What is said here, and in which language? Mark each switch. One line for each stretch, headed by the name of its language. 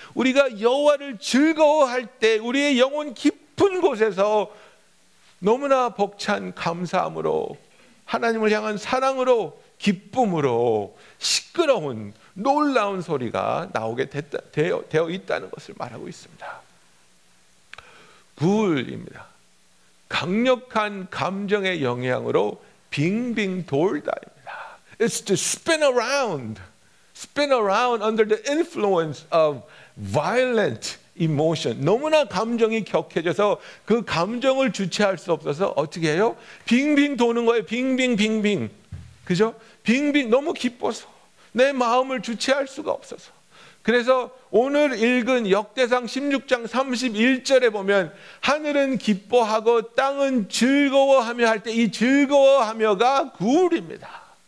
Korean: 우리가 여호와를 즐거워할 때 우리의 영혼 깊은 곳에서 너무나 벅찬 감사함으로, 하나님을 향한 사랑으로, 기쁨으로 시끄러운 놀라운 소리가 나오게 되어 있다는 것을 말하고 있습니다. 굴입니다. 강력한 감정의 영향으로 빙빙 돌다입니다.
English: It's to spin around under the influence of violent emotion.
Korean: 너무나 감정이 격해져서 그 감정을 주체할 수 없어서 어떻게 해요? 빙빙 도는 거예요. 빙빙. 그죠? 빙빙, 너무 기뻐서 내 마음을 주체할 수가 없어서. 그래서 오늘 읽은 역대상 16장 31절에 보면 하늘은 기뻐하고 땅은 즐거워하며 할 때 이 즐거워하며가 굴입니다.